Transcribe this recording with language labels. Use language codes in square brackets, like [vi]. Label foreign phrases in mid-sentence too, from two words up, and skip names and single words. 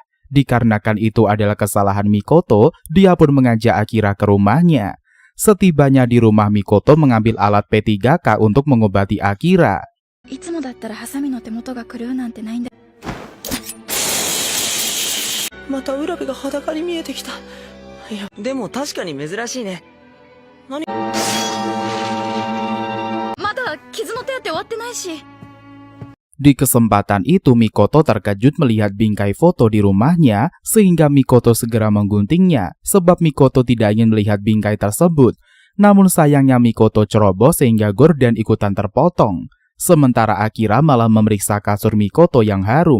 [id] Dikarenakan itu adalah kesalahan Mikoto, dia pun mengajak Akira ke rumahnya. Setibanya di rumah, Mikoto mengambil alat P3K untuk mengobati Akira. [ja] また浦部が裸に見えてきた. や、でも確かに珍しいね。何? まだ傷の手当終わってないし. [id] Di kesempatan itu Mikoto terkejut melihat bingkai foto di rumahnya sehingga Mikoto segera mengguntingnya sebab Mikoto tidak ingin melihat bingkai tersebut. Namun sayangnya Mikoto ceroboh sehingga gorden ikutan terpotong. Sementara Akira malah memeriksa kasur Mikoto yang harum.